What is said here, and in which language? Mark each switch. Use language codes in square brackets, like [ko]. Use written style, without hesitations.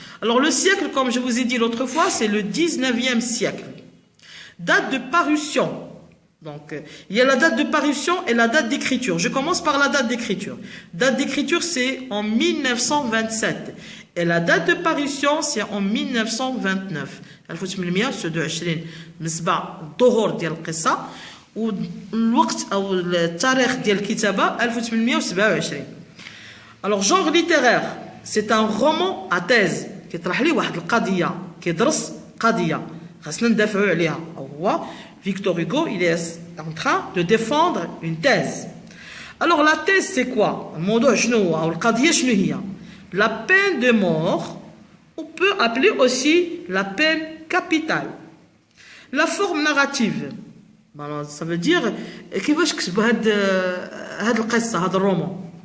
[fr] Alors le siècle, comme je vous ai dit l'autre fois, c'est le 19e siècle. Date de parution. Donc, il y a la date de parution et la date d'écriture. Je commence par la date d'écriture. Date d'écriture, c'est en 1927. Et la date de parution, c'est en 1929. [ar] 1826 بالنسبة الظهور ديال القصة والوقت أو التاريخ ديال الكتابة 1827. [fr] Alors genre littéraire, c'est un roman à thèse [ar] كيطرح ليه واحد القضية كيدرس قضية خاصنا ندافعوا عليها. [fr] هو Victor Hugo, il est en train de défendre une thèse. Alors la thèse c'est quoi? [ar] الموضوع شنو هو أو القضية شنو هي؟ [fr] La peine de mort, on peut appeler aussi la peine capitale. La forme narrative, ça veut dire [ar] كيفاش كتبوا هاد القصة هاد الرومان.